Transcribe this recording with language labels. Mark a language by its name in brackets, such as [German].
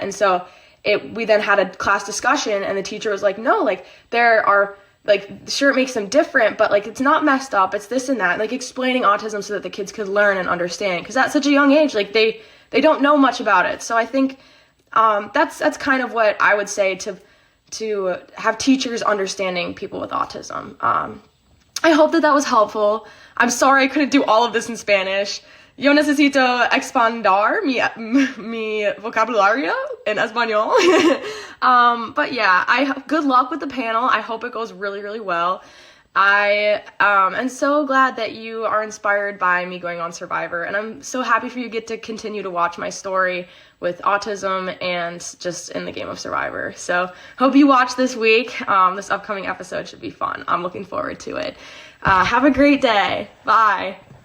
[English] And so we then had a class discussion, and the teacher was like, no, like, there are, like, sure, it makes them different, but, like, it's not messed up, it's this and that, like, explaining autism so that the kids could learn and understand, because at such a young age, like, they don't know much about it. So I think that's kind of what I would say to have teachers understanding people with autism. I hope that was helpful. I'm sorry I couldn't do all of this in Spanish. [Spanish] Yo necesito expandar mi vocabulario en español. [English] But yeah, good luck with the panel. I hope it goes really, really well. I am so glad that you are inspired by me going on Survivor, and I'm so happy for you get to continue to watch my story with autism and just in the game of Survivor. So hope you watch this week. This upcoming episode should be fun. I'm looking forward to it. Have a great day. Bye.